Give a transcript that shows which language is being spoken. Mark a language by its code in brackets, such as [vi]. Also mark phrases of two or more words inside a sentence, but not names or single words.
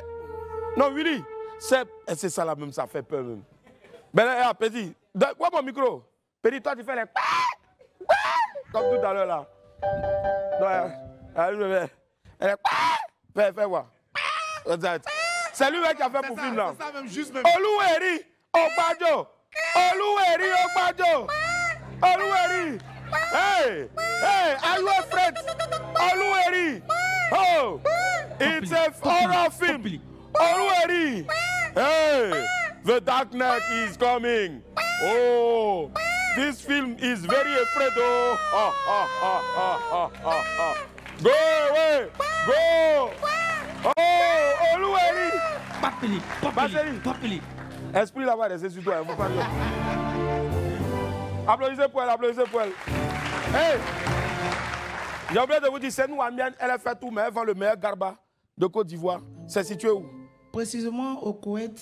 [fr] Non, Willy, c'est ça là même, ça fait peur même. Mais là, petit, vois mon micro. Petit, toi tu fais les... Comme tout à l'heure là. Fais voir. C'est lui qui a fait pour film là. Oluweri Ogbajo. Oluweri Ogbajo. Oluweri. [en] Hey! Hey! Are you afraid? Oluweri! Oh! It's a horror film! Oluweri! Hey! The Dark Knight is coming! Oh! This film is very afraid, oh! Go away! Go! Oh! Oluweri! Papeli! [fr] Esprit là-bas, restez sur toi, il ne faut pas dire. Applaudissez pour elle, applaudissez pour elle. Hey! J'ai oublié de vous dire, c'est nous, Amiens, elle a fait tout, mais elle vend le meilleur garba de Côte d'Ivoire. C'est situé où? Précisément au Koweït.